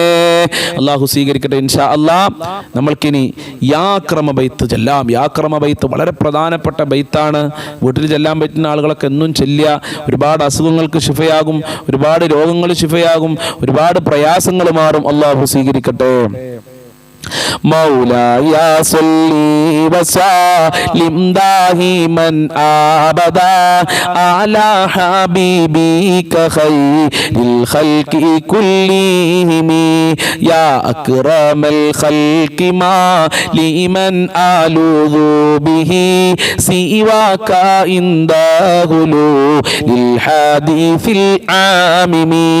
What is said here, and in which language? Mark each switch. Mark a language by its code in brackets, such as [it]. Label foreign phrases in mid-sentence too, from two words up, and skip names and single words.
[ml] അള്ളാഹു സ്വീകരിക്കട്ടെ [ar] إن شاء الله. [ml] നമ്മൾക്കിനി യാക്രമ ബൈത്ത് ചെല്ലാം. യാക്രമ ബൈത്ത് വളരെ പ്രധാനപ്പെട്ട ബൈത്താണ്. വീട്ടിൽ ചെല്ലാൻ പറ്റുന്ന ആളുകളൊക്കെ എന്നും ചെല്ലുക. ഒരുപാട് അസുഖങ്ങൾക്ക് ശിഫയാകും, ഒരുപാട് രോഗങ്ങൾ ശിഫയാകും, ഒരുപാട് പ്രയാസങ്ങൾ മാറും. അള്ളാഹു സ്വീകരിക്കട്ടെ. [ar] مولاي صل وسلم دائما أبدا على حبيبك خير الخلق كلهم يا أكرم الخلق ما لمن ألوذ به سواك عند غلو للحديث العامم